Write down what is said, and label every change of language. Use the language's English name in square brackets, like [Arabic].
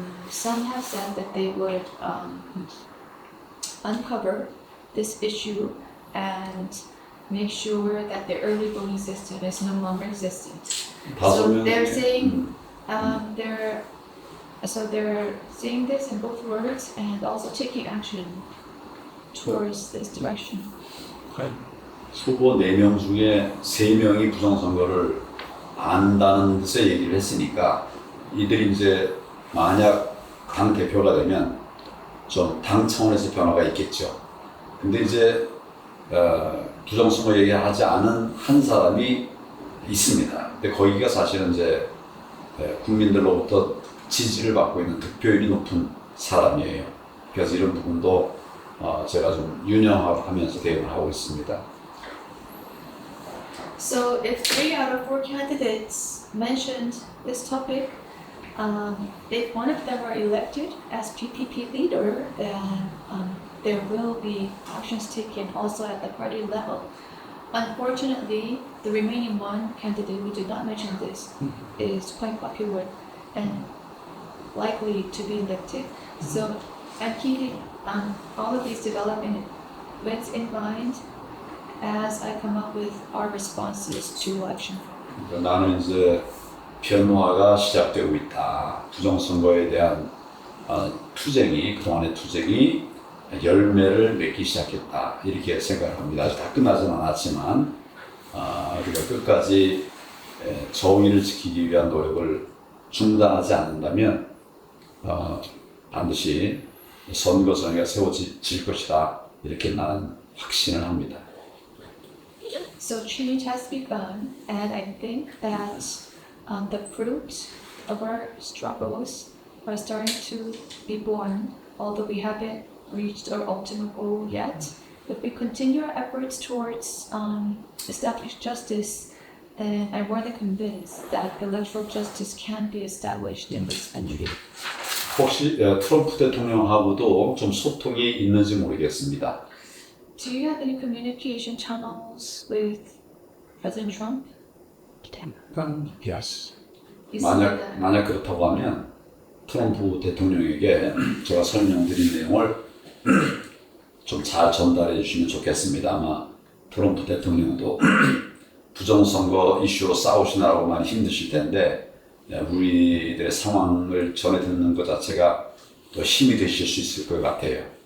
[English] Some have said that they would uncover this issue and make sure that the early voting system is no longer existent. So they're saying they're saying this in both words and also taking action towards this direction. [Korean] 후보 4명 중에 3명이 부정선거를 안다는 뜻의 얘기를 했으니까 이들이 이제 만약 당 대표가 되면 좀 당 차원에서 변화가 있겠죠. 근데 이제 부정선거 얘기하지 않은 한 사람이 있습니다. 근데 거기가 사실은 이제 국민들로부터 지지를 받고 있는 득표율이 높은 사람이에요. 그래서 이런 부분도 제가 좀 유념하면서 대응을 하고 있습니다. [English] So if 3 out of 4 candidates mentioned this topic, if one of them are elected as PPP leader, then there will be actions taken also at the party level. Unfortunately, the remaining one candidate who did not mention this is quite popular and likely to be elected. So I'm keeping all of these developments in mind as I come up with our responses to election. [Korean] 나는 이제 변화가 시작되고 있다. 부정선거에 대한 그동안의 투쟁이 열매를 맺기 시작했다. 이렇게 생각을 합니다. 아직 다 끝나지는 않았지만 우리가 끝까지 정의를 지키기 위한 노력을 중단하지 않는다면 반드시 선거선언이 세워질 것이다. 이렇게 나는 확신을 합니다. [English] So change has begun, and I think that the fruit of our struggles are starting to be born, although we haven't reached our ultimate goal yet. If we continue our efforts towards establish justice, then I'm more than convinced that electoral justice can be established in this country. [Korean] 혹시 트럼프 대통령하고도 좀 소통이 있는지 모르겠습니다. [English] Do you have any communication channels with President Trump? Yes. [Korean] 있습니다. 만약 그렇다고 하면 트럼프 대통령에게 제가 설명드린 내용을 좀 잘 전달해 주시면 좋겠습니다. 아마 트럼프 대통령도 부정선거 이슈로 싸우시느라고만 힘드실 텐데 우리들의 상황을 전해 듣는 것 자체가 더 힘이 되실 수 있을 것 같아요.